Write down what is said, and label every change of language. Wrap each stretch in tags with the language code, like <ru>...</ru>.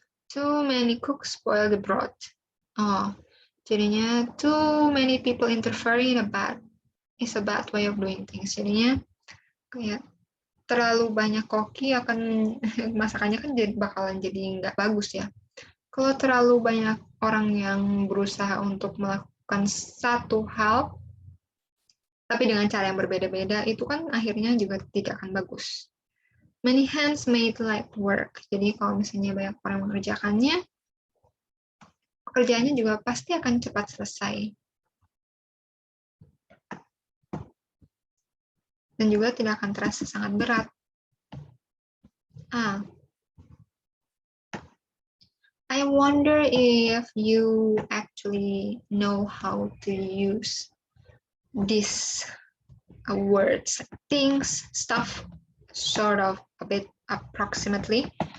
<en>Too many cooks spoil the broth.</en> <id>Jadinya</id> <en>too many people interfering is a bad way of doing things.</en> <id>Jadinya kayak terlalu banyak koki akan masakannya kan bakalan jadi nggak bagus ya. Kalau terlalu banyak orang yang berusaha untuk melakukan satu hal, tapi dengan cara yang berbeda-beda, itu kan akhirnya juga tidak akan bagus.</id> <en>Many hands made light work.</en> <id>Jadi kalau misalnya banyak orang mengerjakannya, pekerjaannya juga pasti akan cepat selesai. Dan juga tidak akan terasa sangat berat.</id> <en>I wonder if you actually know how to use these words, things, stuff, sort of a bit approximately.</en>